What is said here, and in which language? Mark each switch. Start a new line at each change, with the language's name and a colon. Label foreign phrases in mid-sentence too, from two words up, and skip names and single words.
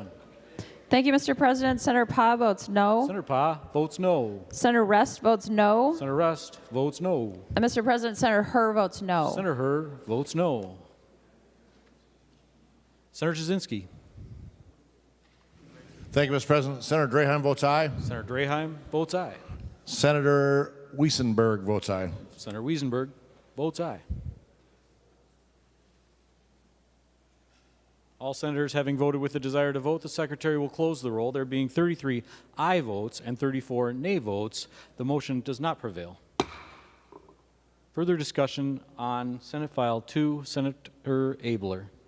English: Thank you, Mr. President. Senator Pa votes no. Senator Pa votes no. Senator Rest votes no. Senator Rest votes no. And Mr. President, Senator Herr votes no. Senator Herr votes no. Senator Jasinski. Thank you, Mr. President. Senator Draheim votes aye. Senator Draheim votes aye. Senator Weissenberg votes aye. Senator Wiesenberg votes aye. All senators having voted with the desire to vote, the Secretary will close the roll. There being 33 aye votes and 34 nay votes, the motion does not prevail. Further discussion on Senate File 2, Senator Abler.